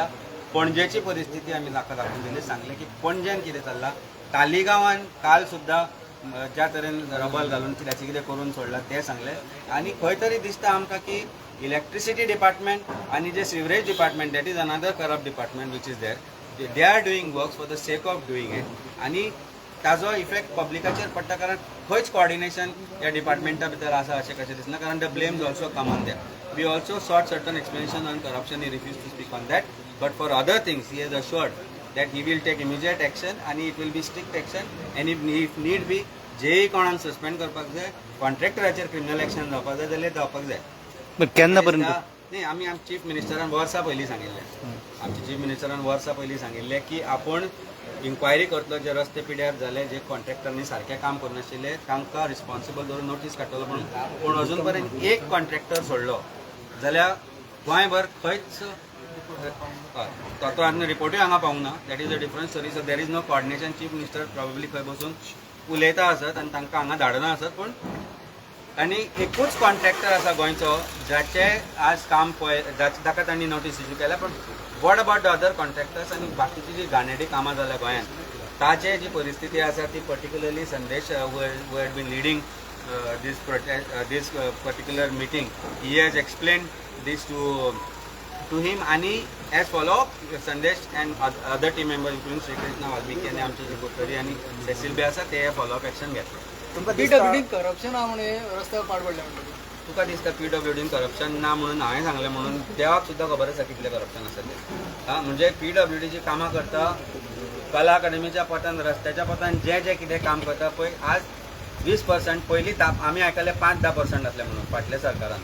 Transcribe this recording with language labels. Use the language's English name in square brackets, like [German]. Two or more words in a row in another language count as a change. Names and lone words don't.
[Konkani] पणजेची परिस्थिती आमी ताका दाखोवन दिली, सांगले की पणजेन कितें चल्लां. तालिगांवान काल सुद्दां ज्या तरेन रबल घालून कितें करून सोडलां ते सांगले. आनी खंय तरी दिसता आमकां की [English] electricity department [Konkani] आनी जे [English] sewerage department, that is another corrupt department which is there, they are doing works for the sake of doing it. [Konkani] आनी ताजो इफेक्ट पब्लिकाचेर पडटा, कारण खंयच कॉर्डिनेशन ह्या डिपार्टमेंटा भितर आसा अशें कशें दिसना. [English] कारण the blames also come on them. We also sought certain explanation on corruption. He refuse to speak on that, but for other things he has assured that he will take immediate action and it will be strict action, and if need be [Konkani] जेही कोणान सस्पेंड करपाक जाय, कॉन्ट्रॅक्टराचेर क्रिमिनल एक्शन जावपाक जाय [English] जाल्यार जावपाक जाय. [Konkani] केन्ना पर्यंत? नाही, आमी चीफ मिनिस्टरान वर्सां पयलीं सांगिल्लें, आमच्या चीफ मिनिस्टरान वर्सां पयलीं सांगिल्लें की आपूण इन्क्वायरी करतलो, जे रस्ते पिड्यार जाले, जे कॉन्ट्रॅक्टरांनी सारकें काम करनाशिल्ले तांकां रिस्पॉन्सिबल धरून नोटीस काडटलो म्हणून. पूण अजून पर्यंत एक कॉन्ट्रॅक्टर सोडलो जाल्यार गोंयभर खंयच तो आनी रिपोर्टूय हांगा पावूंक ना. [English] That is a different story. So there is no coordination. [Konkani] चीफ मिनिस्टर प्रॉबेबली खंय बसून उलयता आसत आनी तांकां हांगा धाडना आसत. पूण आनी एकूच कॉन्ट्रॅक्टर आसा गोंयचो जाचे आज काम पळय, ताका तांणी नोटीस इश्यू केल्या. पण [English] What about the other contractors [Konkani] आनी बाकीची जी घाणेरडी कामां जाल्या गोंयांत, ताचे जी परिस्थिती आसा ती पर्टिक्युलरली संदेश [English] who had been leading this particular meeting, he has explained this to him, [Konkani] आणि [English] as follow up Sandesh and other team members including Sri Krishna Valmiki [Konkani] आणि आमचे जे कोतरी आणि सेसिल बी आसा ते [English] follow up action [Konkani] घेतले. PWD करप्शन हा म्हणे रस्त्यावर पाड पडले म्हणटा. तुका दिसता PWD करप्शन ना म्हणून हांवें सांगलें म्हणून देवाक सुद्दां खबर आसा कितलें करप्शन आसा तें. म्हणजे PWD जी कामां करता, कला अकादमीच्या पथान, रस्त्याच्या पथान जे कितें काम करता पळय, आज 20% पयलीं आमी आयकले 5-10% आसले म्हणून फाटल्या सरकारान.